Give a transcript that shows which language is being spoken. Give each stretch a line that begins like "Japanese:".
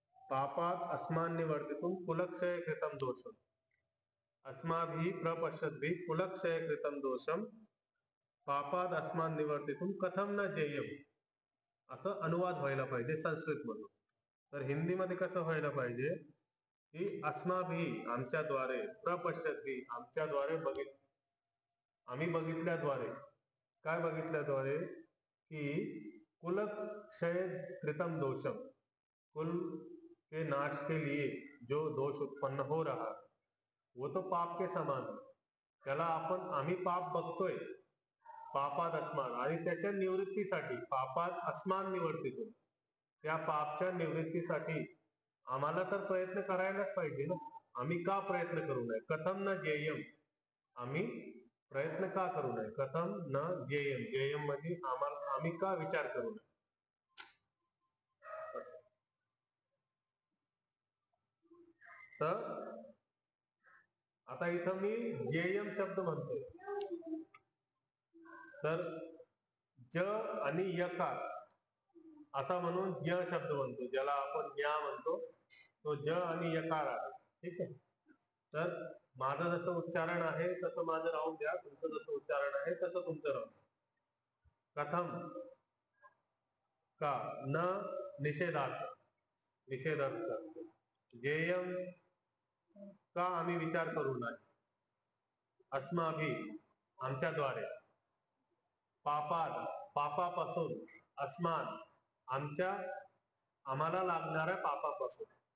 Sanskrit: पापात अस्मान् निवर्तितुम कुलक्षय कृतं दोषम, अस्माभिः प्रपश्यद्भिः कुलक्षय कृतं दोषम पापाद अस्मान् निवर्तितुम कथं न ज्ञेयम्,
Marathi: असं अनुवाद व्हायला पाहिजे संस्कृत मधून. तर हिंदीमध्ये कसं व्हायला पाहिजे, की अस्माभिः आमच्याद्वारे, प्रपश्यद्भिः आमच्याद्वारे आम्ही बघितल्याद्वारे. काय बघितल्याद्वारे?
Hindi: की
Sanskrit: कुलक्षय कृतं दोषम,
Hindi: कुल के नाश के लिए जो दोष उत्पन्न हो रहा है, वो तो पाप के समान है.
Marathi: त्याला आम्ही पाप बघतोय, पापात अस्मान, आणि त्याच्या निवृत्तीसाठी पापात अस्मान निवर्तितो, त्या पापच्या निवृत्तीसाठी आम्हाला तर प्रयत्न करायलाच पाहिजे ना. आम्ही का प्रयत्न करू नये?
Sanskrit: कथं न ज्ञेयम्,
Marathi: आम्ही प्रयत्न का करू नये.
Sanskrit: कथं न ज्ञेयम्,
Marathi: ज्ञेयम् मध्ये आम्ही का विचार करू नये. तर आता इथं मी जेयम शब्द म्हणतोय, तर ज आणि यकार असा म्हणून ज शब्द म्हणतो, ज्याला आपण ज्ञा म्हणतो, तो ज आणि यकार आहे. ठीक आहे. तर माझं जसं उच्चारण आहे तसं माझं राहून द्या, तुमचं जसं उच्चारण आहे तसं तुमचं राहून. कथम का न निषेधार्थ, निषेधार्थ. जेयम का आम्ही विचार करू नये. अस्माभी आमच्याद्वारे. पापाद पापापासून. अस्मान आम्हाला लागणाऱ्या पापापासून.